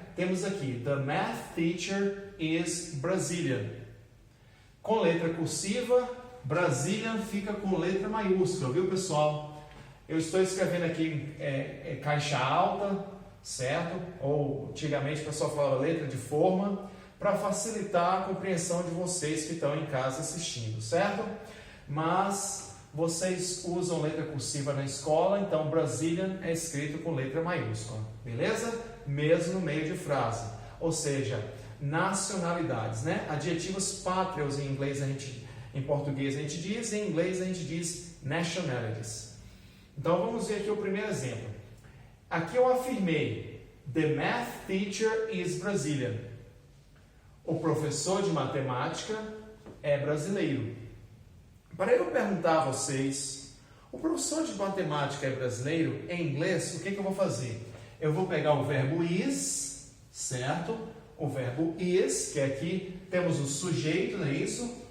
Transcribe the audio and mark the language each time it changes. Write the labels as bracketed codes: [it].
[pt] Temos aqui, [en] the math teacher is Brazilian. [pt] Com letra cursiva, Brazilian fica com letra maiúscula, viu, pessoal? Eu estou escrevendo aqui caixa alta, certo? Ou antigamente o pessoal falava letra de forma, para facilitar a compreensão de vocês que estão em casa assistindo, certo? Mas vocês usam letra cursiva na escola, então Brazilian é escrito com letra maiúscula, beleza? Mesmo no meio de frase, ou seja, nacionalidades, né? Adjetivos pátrios em inglês em português a gente diz, em inglês a gente diz nationalities. Então vamos ver aqui o primeiro exemplo. Aqui eu afirmei, [en] the math teacher is Brazilian. [pt] O professor de matemática é brasileiro. Para eu perguntar a vocês, o professor de matemática é brasileiro? Em inglês, o que eu vou fazer? Eu vou pegar o verbo is, certo? O verbo is, que aqui temos o sujeito, não é isso?